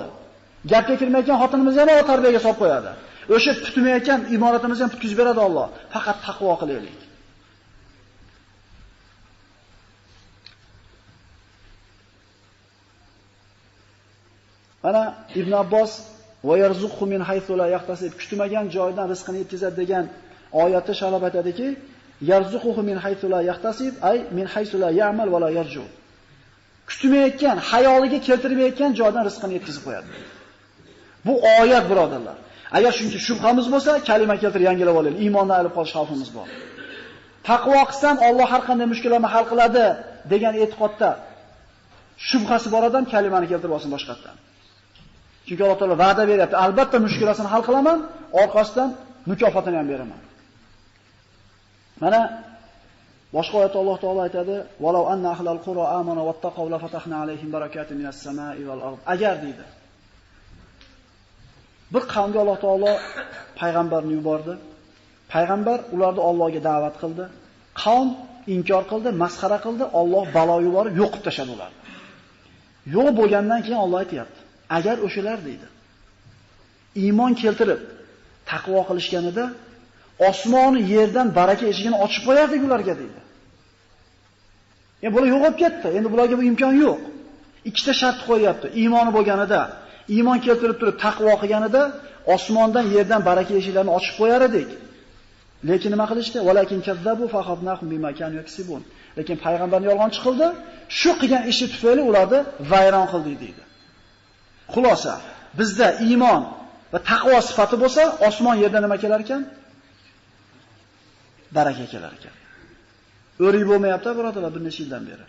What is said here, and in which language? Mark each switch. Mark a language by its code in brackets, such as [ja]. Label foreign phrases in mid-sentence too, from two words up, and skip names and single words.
[uz] Gapga kirmayotgan xotinimizni ham tarbiyaga solib qo'yadi. O'sha tutmayotgan imoratimizni ham tutkizib beradi Alloh. Faqat taqvo qilaylik. Mana Ibn Abbos [ar] وَيَرْزُقْهُ مِنْ حَيْثُ لَا يَحْتَسِبُ [uz] kutmagan joydan rizqini yetkazadi degan oyatda sharab aytadiki, [ar] يرزقه من حيث لا يحتسب أي من حيث لا يأمل ولا يرجو. [uz] Kutmayotgan, hayoliga keltirmayotgan joydan rizqini yetkazib qo'yadi. Bu oyat birodarlar. Agar shuncha shubhamiz bo'lsa, kalima keltirib yangilab olaylik. Iymondan olib qolish xavfimiz bor. Taqvo qilsam Alloh har qanday mushkullarni hal qiladi degan e'tiqodda shubhasi bor odam kalimani keltirib olsin boshqatdan. Chunki Alloh taolo va'da beryapti. Albatta mushkulasini hal qilaman, orqasidan mukofotini ham beraman. Mana boshqa oyatda Alloh taolo aytadi: [ar] "ولو أن أهل القرى آمنوا واتقوا لفتحنا عليهم بركات من السماء والأرض." [uz] Agar deydi. Bir qavmga Alloh taolo payg'ambarni yubordi. Payg'ambar ularni Allohga da'vat qildi. Qavm inkor qildi, masxara qildi, Alloh balo yuborib yo'qib tashladi ularni. Yo'q bo'lgandan keyin Alloh aytayapti: "Agar o'shalar deydi, iymon keltirib taqvo qilishganida osmonni yerdan baraka eshigini ochib qo'yardik ularga" deydi. Endi bular yo'qolib ketdi. Endi bularga bu imkon yo'q. Ikkita shart qo'yapti. Iymoni bo'lganida, iymon keltirib turib taqvo qilganida osmondan yerdan baraka eshiklarini ochib qo'yar edik. Lekin nima qilishdi? [ar] ولكن كذبوا فأخذناهم بما كانوا يكسبون. [uz] Lekin payg'ambarni yolg'onchi qildi. Shu qilgan ishi tufayli ularni vayron qildi deydi. Xulosa, bizda iymon va taqvo sifati bo'lsa, osmon yerda nima kelar ekan? Baraka kelar ekan. O'rik bo'lmayapti, birodarlar, bir necha yildan beri.